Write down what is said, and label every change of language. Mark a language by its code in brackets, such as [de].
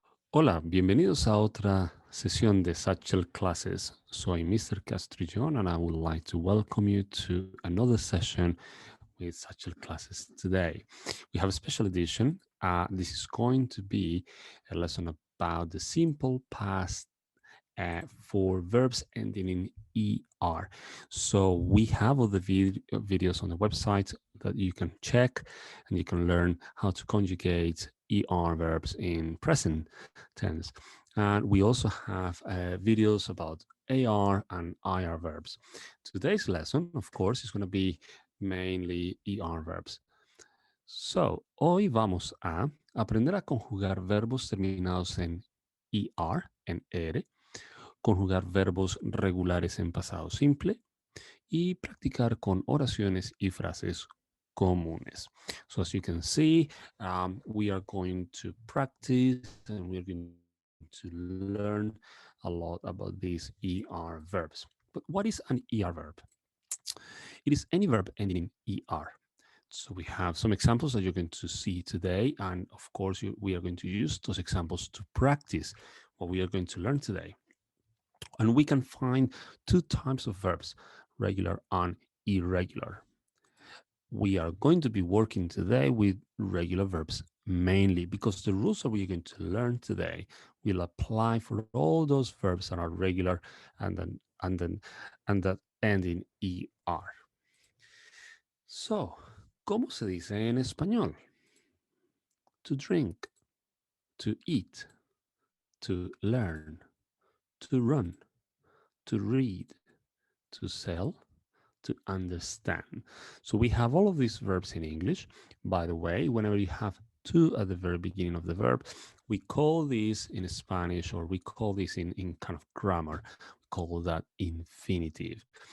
[es] Hola, bienvenidos a otra sesión de Satchel Classes. Soy Mr. [en] Castrillon and I would like to welcome you to another session with Satchel Classes today. We have a special edition. This is going to be a lesson about the simple past for verbs ending in ER. So we have all the videos on the website that you can check and you can learn how to conjugate ER verbs in present tense. And we also have videos about AR and IR verbs. Today's lesson, of course, is going to be mainly ER verbs. [es] So, hoy vamos a aprender a conjugar verbos terminados en ER, en ER, conjugar verbos regulares en pasado simple y practicar con oraciones y frases comunes. [en] So as you can see, we are going to practice and we're going to learn a lot about these ER verbs. But what is an ER verb? It is any verb ending in ER. So we have some examples that you're going to see today. And of course, we are going to use those examples to practice what we are going to learn today. And we can find two types of verbs, regular and irregular. We are going to be working today with regular verbs mainly because the rules that we're going to learn today will apply for all those verbs that are regular and that end in er. [es] So, ¿cómo se dice en español? [en] To drink, to eat, to learn, to run, to read, to sell, to understand. So we have all of these verbs in English. By the way, whenever you have to at the very beginning of the verb, we call this in Spanish, or we call this in kind of grammar, we call that infinitive.